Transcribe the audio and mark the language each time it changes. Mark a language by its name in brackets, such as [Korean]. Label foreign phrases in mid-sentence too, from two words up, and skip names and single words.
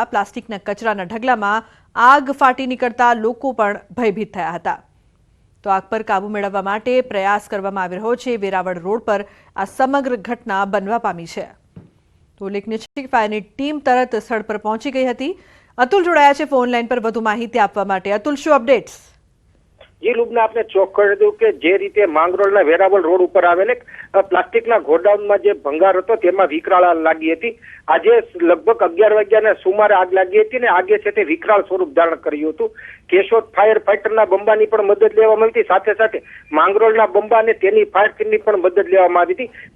[Gujarati] પ્લાસ્ટિકના કચરાના ઢગલામાં આગ ફાટી નીકળતા લોકો પણ ભયભીત થયા હતા। તો આગ પર કાબુ મેળવવા માટે પ્રયાસ કરવામાં આવી રહ્યો છે। વેરાવળ રોડ પર આ સમગ્ર ઘટના બનવા પામી છે। તો ઉલ્લેખનીય છે કે ફાયરની ટીમ તરત સ્થળ પર પહોંચી ગઈ હતી। અતુલ જોડાયા છે ફોન લાઈન પર વધુ માહિતી આપવા માટે। અતુલ, શું અપડેટ્સ? जी लुबना आपने चौक कर दू के जे रीते માંગરોળના વેરાવળ રોડ ઉપર આવેલ પ્લાસ્ટિકના ગોડાઉનમાં જે ભંગાર હતો તેમાં વિકરાળ આગ લાગી હતી। આજે લગભગ 11 વાગ્યાના સુમારે આગ લાગી હતી ને આગે છે તે વિકરાળ સ્વરૂપ ધારણ કર્યું હતું। કેશોદ ફાયર ફાઈટરના બંબાની પણ મદદ લેવામાં આવી હતી, સાથે સાથે માંગરોળના બંબા અને તેની ફાયર ટીમની પણ મદદ લેવામાં આવી હતી।